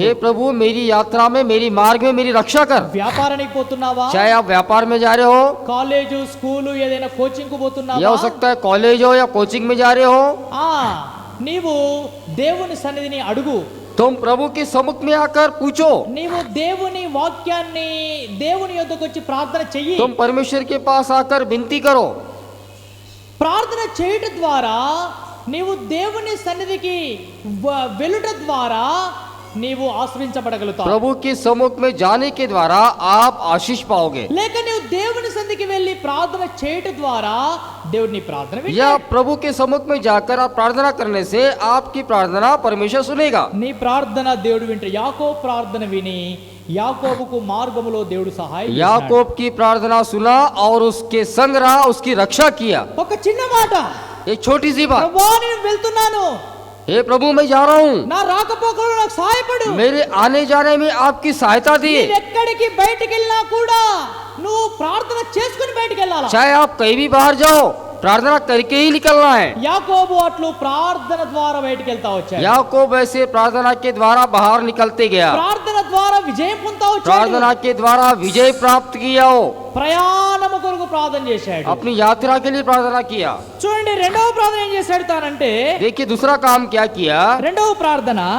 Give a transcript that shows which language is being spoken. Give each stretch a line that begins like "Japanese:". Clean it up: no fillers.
Hindi: हे प्रभु मेरी यात्रा में मेरी मार्ग में मेरी रक्षा कर।
Telugu: వ్యాపారానికి పోతున్నావా?
Hindi: चाहे आप व्यापार में जा रहे हो,
Telugu: కాలేజు స్కూలు ఏదైనా కోచింగ్ కు
Hindi: यह
Telugu: పోతున్నావా?
Hindi: हो सकता है कॉलेज हो या कोचिंग में जा रहे हो,
Telugu: ఆ నీవు దేవుని సన్నిధిని అడుగు.
Hindi: तुम प्रभु के सम्मुख में आकर पूछो,
Telugu: నీవు దేవుని వాక్యాన్ని దేవుని యొద్దకు వచ్చి ప్రార్థన చెయ్యి.
Hindi: तुम परमेश्वर के पास आकर विनती करो।
Telugu: ప్రార్థన చేయుట ద్వారా నీవు దేవుని సన్నిధికి వెలుట ద్వారా నీవు ఆశ్రయించబడగలుగుతావు.
Hindi: प्रभु के सम्मुख में जाने के द्वारा आप आशीष पाओगे,
Telugu: లేక నీవు దేవుని సన్నిధికి వెళ్ళి ప్రార్థన చేయుట ద్వారా దేవుని ప్రార్థన
Hindi: या
Telugu: వింటాడు.
Hindi: प्रभु के सम्मुख में जाकर आप प्रार्थना करने से आपकी प्रार्थना परमेश्वर सुनेगा।
Telugu: నీ ప్రార్థన దేవుడు వింటాడు. యాకోబు ప్రార్థన విని యాకోబుకు మార్గములో దేవుడు సహాయం చేశాడు.
Hindi: याकूब की प्रार्थना सुना और उसके संग रहा, उसकी रक्षा किया।
Telugu: ఒక చిన్న మాట,
Hindi: एक छोटी सी बात,
Telugu: ప్రభువా నేను వెళ్తున్నాను,
Hindi: हे प्रभु मैं जा रहा हूँ,
Telugu: నా రాకపోకలు నాకు సహాయపడు.
Hindi: मेरे आने जाने में आपकी सहायता दिए।
Telugu: నీవు ఎక్కడికి బయటికి వెళ్ళినా కూడా నువ్వు ప్రార్థన చేసుకుని బయటికి వెళ్ళాలా.
Hindi: चाहे आप कहीं भी बाहर जाओ, प्रार्थना करके ही निकलना है।
Telugu: యాకోబు అట్లు ప్రార్థన ద్వారా బయటికి వెళ్తా వచ్చాడు.
Hindi: याकूब ऐसे प्रार्थना के द्वारा बाहर निकलते गया,
Telugu: ప్రార్థన ద్వారా విజయం పొందుతా వచ్చాడు.
Hindi: प्रार्थना के द्वारा विजय प्राप्त किया, हो
Telugu: ప్రయాణము కొరకు ప్రార్థన చేశాడు.
Hindi: अपनी यात्रा के लिए प्रार्थना किया।
Telugu: చూడండి రెండవ ప్రార్థన ఏం చేశాడు తానంటే,
Hindi: देखिए दूसरा काम क्या किया,
Telugu: రెండవ ప్రార్థన